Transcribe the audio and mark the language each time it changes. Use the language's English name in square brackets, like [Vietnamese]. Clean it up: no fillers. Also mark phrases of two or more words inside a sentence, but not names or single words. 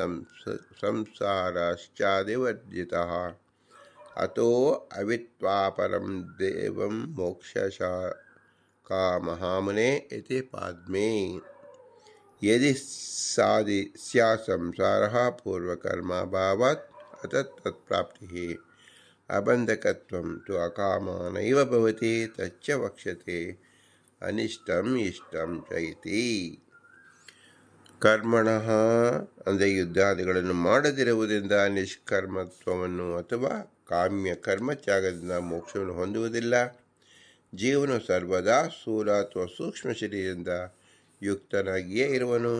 [Sanskrit] ಸಂಸಾರಾಶ್ಚಾದಿವರ್ಜಿತಃ ಅತೋ ಅವಿತ್ವಾಪರಂ ದೇವಂ ಮೋಕ್ಷಶಾ ಮಹಾಮುನೆ ಇತಿ ಪಾದ್ಮೇ ಯದಿ ಸ್ಯಾತ್ ಸಂಸಾರಃ ಪೂರ್ವಕರ್ಮಾಭಾವಾತ್ ಅತತ್ ತತ್ಪ್ರಾಪ್ತಿಃ ಅಬಂಧಕತ್ವಂ ತು ಅಕಾಮಾನೈವ ಭವತಿ ತಚ್ಚ ವಕ್ಷ್ಯತೆ ಅನಿಷ್ಟಂ ಇಷ್ಟಂ ಚ ಇತಿ. [Kannada] ಕರ್ಮಣಃ ಅಂದರೆ ಯುದ್ಧಾದಿಗಳನ್ನು ಮಾಡದಿರುವುದರಿಂದ ನಿಷ್ಕರ್ಮತ್ವವನ್ನು ಅಥವಾ ಕಾಮ್ಯ ಕರ್ಮತ್ಯಾಗದಿಂದ ಮೋಕ್ಷವನ್ನು ಹೊಂದುವುದಿಲ್ಲ. ಜೀವನು ಸರ್ವದಾ ಸ್ಥೂಲ ಅಥವಾ ಸೂಕ್ಷ್ಮ ಶರೀರದಿಂದ ಯುಕ್ತನಾಗಿಯೇ ಇರುವನು.